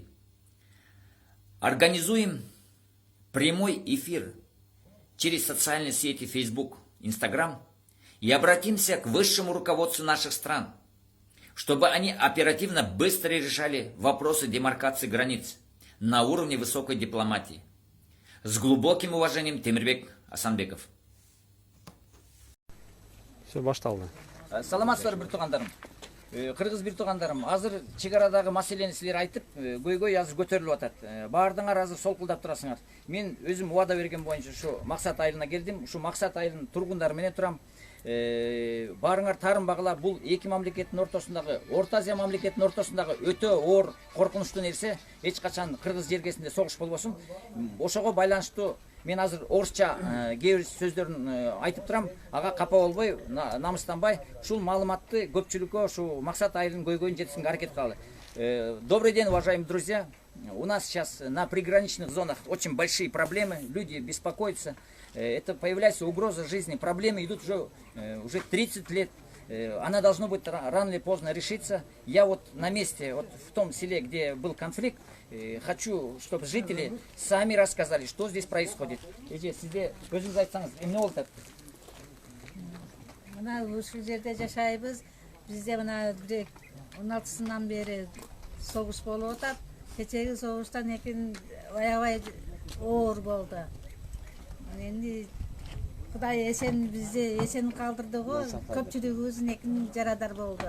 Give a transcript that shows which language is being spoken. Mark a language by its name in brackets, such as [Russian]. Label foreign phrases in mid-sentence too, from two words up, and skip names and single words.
[Russian] Организуем прямой эфир через социальные сети Facebook, Instagram и обратимся к высшему руководству наших стран, чтобы они оперативно быстро решали вопросы демаркации границ на уровне высокой дипломатии. С глубоким уважением, Темирбек Асанбеков. [Kyrgyz] Все, башталды. Саламатсыздар бир туугандарым. Кыргыз бир туугандарым, азыр чегарадагы маселени силер айтып, көйгөй азыр көтөрүлүп атат. Баардыгыңар азыр солкулдап турасыңар. Мен өзүм убада берген боюнча ушу максат айылына келдим. Ушу максат айылынын тургундары менен турам. Барыңар таарынбагыла, бул эки мамлекеттин ортосундагы, Орто Азия мамлекетинин ортосундагы өтө оор коркунучтуу нерсе. Эч качан кыргыз жергесинде согуш болбосун. Ошого байланыштуу мен азыр орусча кээ бир сөздөрүн айтып турам. Ага капа болбой, намыстанбай, ушул маалыматты көпчүлүккө ушу максат айылынын көйгөйүн жеткизүүгө аракет кылалы. [Russian] Добрый день, уважаемые друзья. У нас сейчас на приграничных зонах очень большие проблемы, люди беспокоятся. Это появляется угроза жизни, проблемы идут уже 30 лет. Она должна быть рано или поздно решиться. Я вот на месте, вот в том селе, где был конфликт, хочу, чтобы жители сами рассказали, что здесь происходит. [Kyrgyz] Сизде өзүңүз айтсаңыз, эмне болуп атат? Мына ушул жерде жашайбыз. Бизде мына 16-сынан бери согуш болуп атат. Кечеги согуштан экен аябай оор болду. Энди Кудай эсен бизди эсен калтырды го, көпчүлүгүбүздүн экин жарадар болду.